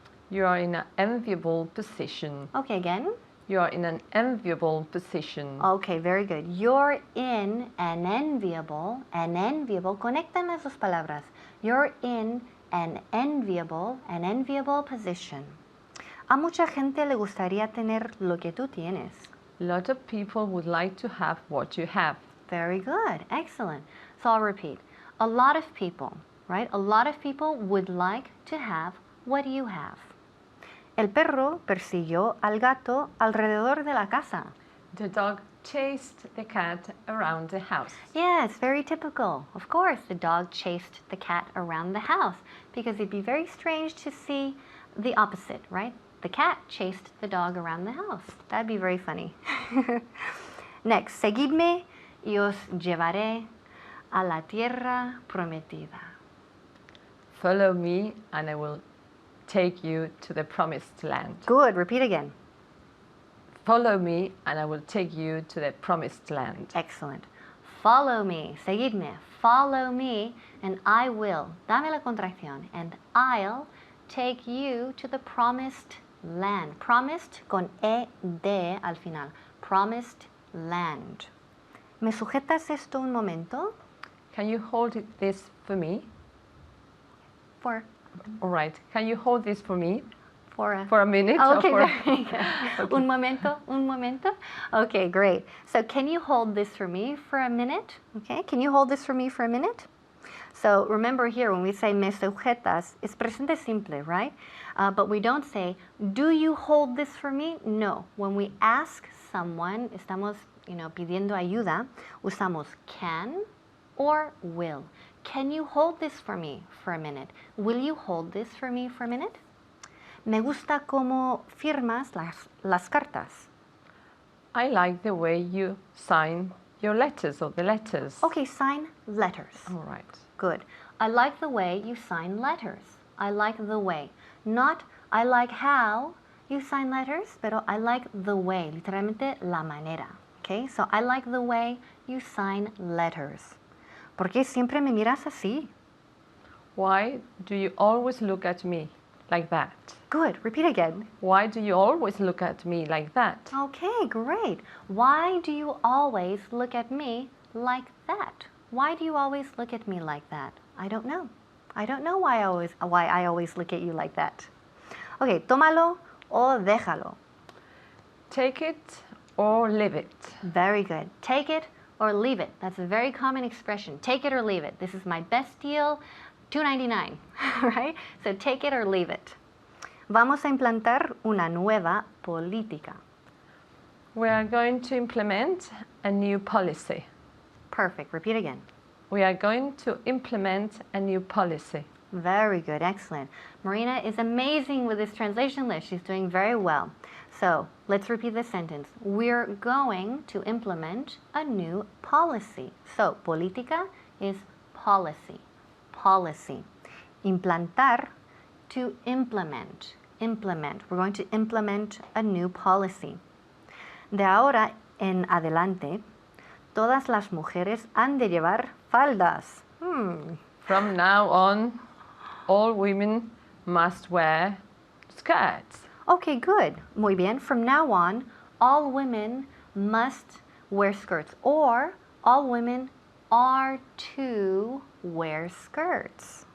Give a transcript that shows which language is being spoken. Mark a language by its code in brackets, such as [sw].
[en] You are in an enviable position. Okay, again. You are in an enviable position. Okay, very good. You're in an enviable, [es] conectan las dos palabras. [en] You're in an enviable position. [es] A mucha gente le gustaría tener lo que tú tienes. [en] A lot of people would like to have what you have. Very good, excellent. So I'll repeat. A lot of people, right? A lot of people would like to have what you have. [es] El perro persiguió al gato alrededor de la casa. [en] The dog chased the cat around the house. Yes, very typical. Of course, the dog chased the cat around the house because it'd be very strange to see the opposite, right? The cat chased the dog around the house. That'd be very funny. [es] Next, seguidme y os llevaré a la tierra prometida. [en] Follow me and I will take you to the promised land. Good, repeat again. Follow me and I will take you to the promised land. Excellent. Follow me, [es] seguidme, [en] follow me, and I will, [es] dame la contracción, [en] and I'll take you to the promised land. Promised [es] con E-D al final. [en] Promised land. [es] ¿Me sujetas esto un momento? [en] Can you hold this for me? For All right. Can you hold this for me a... for a minute? Oh, or okay, for- very good. [es] Un momento, un momento. [en] Okay, great. So can you hold this for me for a minute? Okay, can you hold this for me for a minute? So remember here, when we say [es] me sujetas, [en] it's [es] presente simple, [en] right? But we don't say, do you hold this for me? No. When we ask someone, [es] estamos, pidiendo ayuda, usamos [en] can or will. Can you hold this for me for a minute? Will you hold this for me for a minute? [es] Me gusta cómo firmas las cartas. [en] I like the way you sign your letters or the letters. Okay, sign letters. All right. Good. I like the way you sign letters. I like the way. Not I like how you sign letters, pero I like the way. [es] Literalmente la manera. [en] Okay, so I like the way you sign letters. [es] ¿Por qué siempre me miras así? [en] Why do you always look at me like that? Good. Repeat again. Why do you always look at me like that? Okay, great. Why do you always look at me like that? Why do you always look at me like that? I don't know. I don't know why I always look at you like that. [es] Okay, tómalo o déjalo. [en] Take it or leave it. Very good. Take it or leave it. That's a very common expression. Take it or leave it. This is my best deal, $2.99, right? So take it or leave it. [es] Vamos a implantar una nueva política. [en] We are going to implement a new policy. Perfect. Repeat again. We are going to implement a new policy. Very good. Excellent. Marina is amazing with this translation list. She's doing very well. So let's repeat the sentence. We're going to implement a new policy. So política is policy. Policy. Implantar, to implement. Implement. We're going to implement a new policy. [es] De ahora en adelante, todas las mujeres han de llevar faldas. [en] From now on, all women must wear skirts. Okay, good. [es] Muy bien. [en] From now on, all women must wear skirts, or all women are to wear skirts.